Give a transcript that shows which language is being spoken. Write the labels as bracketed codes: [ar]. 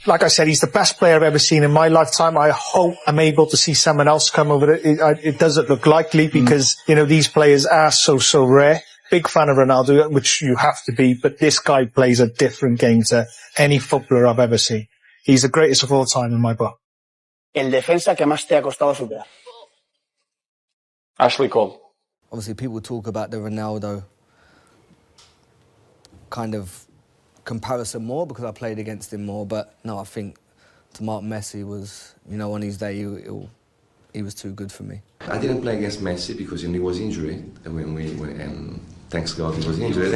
[en] Like I said, he's the best player I've ever seen in my lifetime. I hope I'm able to see someone else come over it. It doesn't look likely because, these players are so rare. Big fan of Ronaldo, which you have to be, but this guy plays a different game to any footballer I've ever seen. He's the greatest of all time in my book. [es] El defensa que más te ha costado superar. [en] Ashley Cole. Obviously, people talk about the Ronaldo kind of comparison more because I played against him more, but no, I think to mark Messi was, on his day, he was too good for me. I didn't play against Messi because he was injured, and thanks God he was injured.